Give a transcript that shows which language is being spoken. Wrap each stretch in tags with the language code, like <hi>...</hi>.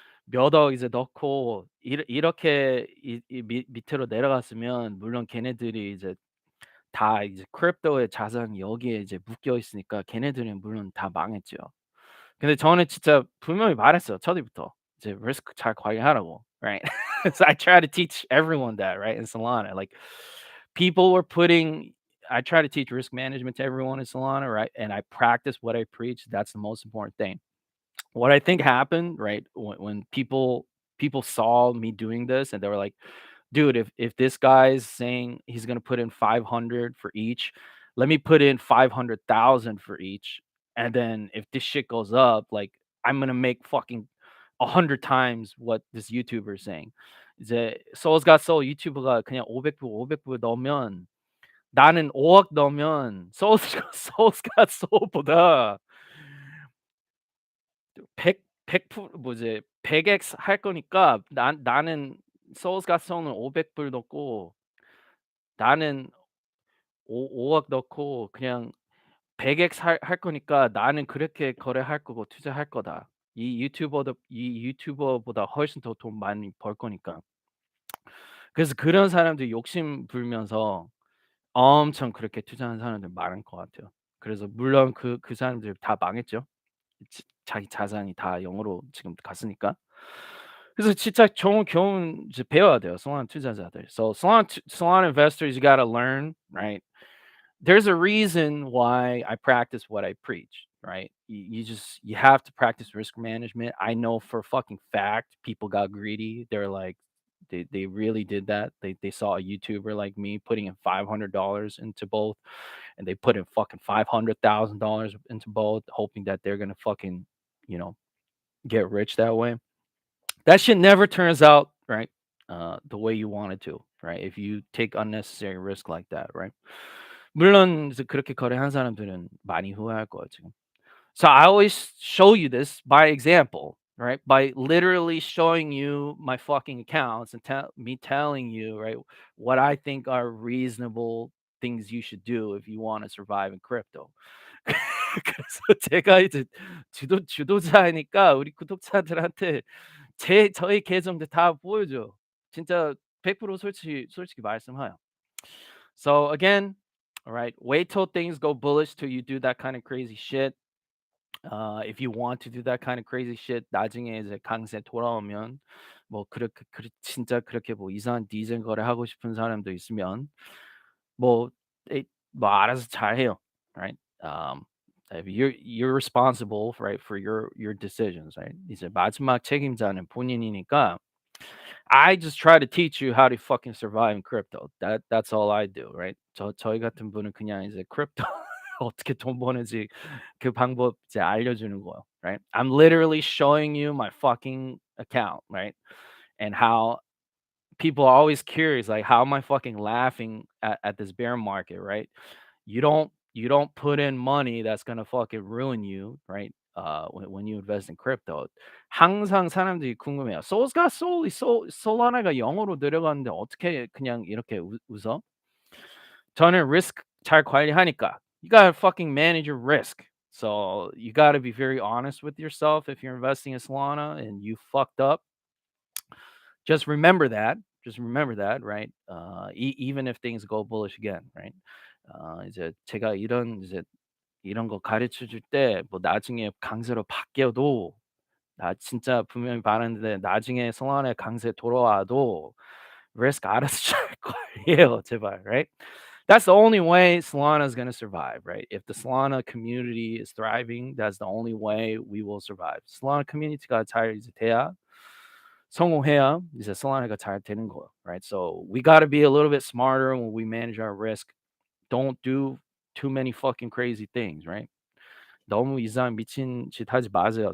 <ko>몇 억 이제 넣고 이렇게 이 밑으로 내려갔으면 물론 걔네들이 이제 다 이제 크립토의 자산이 여기에 이제 묶여 있으니까 걔네들은 물론 다 망했죠. 근데 저는 진짜 분명히 말했어요, 초기부터. 이제 리스크 잘 관리하라고, right?</ko> <en>So I try to teach everyone that, right, in Solana. Like people were putting I try to teach risk management to everyone in Solana, right? And I practice what I preach. That's the most important thing. What I think happened, right, when people saw me doing this and they were like, dude, if this guy's saying he's gonna put in 500 for each, let me put in 500,000 for each, and then if this shit goes up, like I'm gonna make fucking 100 times what this YouTuber is saying.</en> <ko>이제 Soul's Got Soul 유튜브가 그냥 500불 넣으면 나는 5억 넣으면 Soul's Got Soul보다 100 뭐지 100x 할 거니까 나는 Soul's Got Soul은 500불 넣고 나는 5억 넣고 그냥 100x 할 거니까 나는 그렇게 거래할 거고 투자할 거다. 이 유튜버보다 훨씬 더 돈 많이 벌 거니까. 그래서 그런 사람들이 욕심 부리면서 엄청 그렇게 투자하는 사람들 많은 것 같아요. 그래서 물론 그 사람들 다 망했죠. 자기 자산이 다 0으로 지금 갔으니까. 그래서 진짜 좋은 교훈 이제 배워야 돼요, 성한 투자자들.</ko> <en>So Solana investors, you gotta learn, right? There's a reason why I practice what I preach, right? You have to practice risk management. I know for a fucking fact people got greedy. They're like they really did that. They saw a YouTuber like me putting in $500 into both, and they put in fucking $500,000 into both, hoping that they're gonna fucking you know get rich that way. That shit never turns out right the way you want it to, right? If you take unnecessary risk like that, right?</en> <ko>물론 이제 그렇게 거래한 사람들은 많이 후회할 거예요, 지금.</ko> <en>So I always show you this by example, right? By literally showing you my fucking accounts and telling you, right, what I think are reasonable things you should do if you want to survive in crypto.</en> <ko>그래서 제가 이제 주도자이니까 우리 구독자들한테 저희 계정들 다 보여줘. 진짜 100% 솔직히 말씀해요.</ko> <en>So again, all right, wait till things go bullish till you do that kind of crazy shit. If you want to do that kind of crazy shit,</en> <ko>나중에 이제 강세 돌아오면 뭐 진짜 그렇게 뭐 이상한 디젠 거래하고 싶은 사람도 있으면 뭐 뭐 알아서 잘해요, right?</ko> <en>If you're responsible, right, for your decisions, right?</en> <ko>이제 마지막 책임자는 본인이니까</ko> <en>I just try to teach you how to fucking survive in crypto. That's all I do, right?</en> <ko>저희 같은 분은 그냥 이제 크립토 어떻게 돈 버는지 그 방법 이제 알려주는 거예요, right?</ko> <en>I'm literally showing you my fucking account, right? And how people are always curious, like, how am I fucking laughing at this bear market, right? You don't put in money that's gonna fucking ruin you, right? When you invest in crypto.</en> <ko>항상 사람들이 궁금해요. Soul's got soul이 솔라나가 0으로 내려갔는데 어떻게 그냥 이렇게 웃어? 저는 risk 잘 관리하니까.</ko> <en>You gotta fucking manage your risk. So you gotta be very honest with yourself if you're investing in Solana and you fucked up. Just remember that. Just remember that, right? Even if things go bullish again, right?</en> <ko>이제 제가 이런 거 가르쳐 줄 때 뭐 나중에 강세로 바뀌어도 나 진짜 분명히 말하는데 나중에 성안에 강세 돌아와도 risk 알아서 잘 관리해요, 제발, right?</ko> <en>That's the only way Solana is going to survive, right? If the Solana community is thriving, that's the only way we will survive.</en> <ko>Solana community가 잘 이제 돼야 성공해야 이제 Solana가 잘 되는 거예요, right?</ko> <en>So we got to be a little bit smarter when we manage our risk. Don't do too many fucking crazy things, right?</en> <ko>너무 이상 미친 짓 하지 마세요.</ko>